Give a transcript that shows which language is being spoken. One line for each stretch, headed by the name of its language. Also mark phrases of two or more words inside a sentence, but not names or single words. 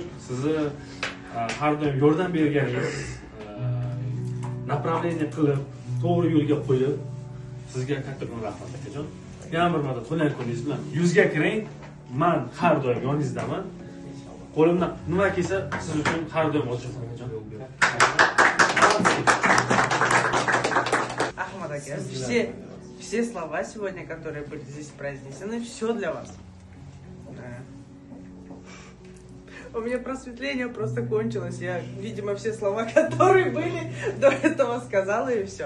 Uzbek: Sizni har doim yordam berganingiz, направление qilib, to'g'ri yo'lga qo'yib, sizga kattakon rahmat akajon. Yana bir marta to'lan kuningiz bilan yuzga kiring. Men har doim yoningizdaman. Qo'limdan nima kelsa, siz uchun har doim ochiqman akajon.
Russian: Ахмад ака, все слова сегодня, которые были здесь произнесены, все для вас. У меня просветление просто кончилось. Я, видимо, все слова, которые были, до этого сказала, и все.